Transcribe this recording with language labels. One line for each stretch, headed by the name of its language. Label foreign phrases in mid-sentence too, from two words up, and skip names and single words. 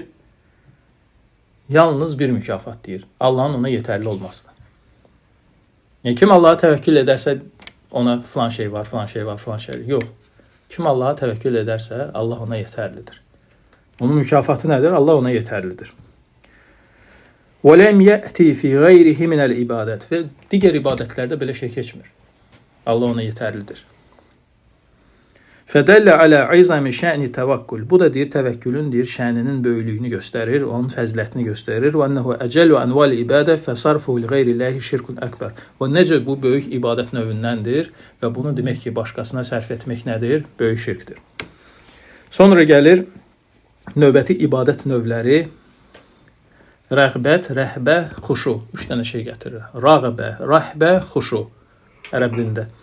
Azerbaijani: Yalnız bir mükafat deyir. Allahın ona yetərli olmasına. Yəni, kim Allah'a təvəkkül edərsə, ona filan şey var, filan şey var, filan şey var. Yox. Kim Allah'a təvəkkül edərsə, Allah ona yetərlidir. Onun mükafatı nədir? Allah ona yetərlidir.
Arabic: وَلَمْ يَأْتِ فِي غَيْرِهِ مِنَ الْإِبَادَةِ.
Azerbaijani: Və digər ibadətlərdə belə şey keçmir. Allah ona yetərlidir.
Arabic: فَدَلَّ عَلَى عِزَمِ شَأْنِ تَوَكُّلِ.
Azerbaijani: Bu da deyir, təvəkkülün deyir, şəninin böyüklüyünü göstərir, onun fəzilətini göstərir.
Arabic: وَأَنَّهُ أَجَلُ أَنْوَالِ إِبَادَةِ فَصَرْفُهُ لِغَيْرِ اللّٰهِ شِرْكٌ أَكْبَرٌ.
Azerbaijani: Və necə bu böyük ibadət növündəndir və bunu demək ki, başqasına sərf etmək nədir? Böyük şirkdir. Sonra gəlir növbəti ibadət növləri. Rəğbət, rəhbə, xuşu. 3 dənə şey gətirir. Rəğbə, rəhbə, xuşu. Ərəb dilində.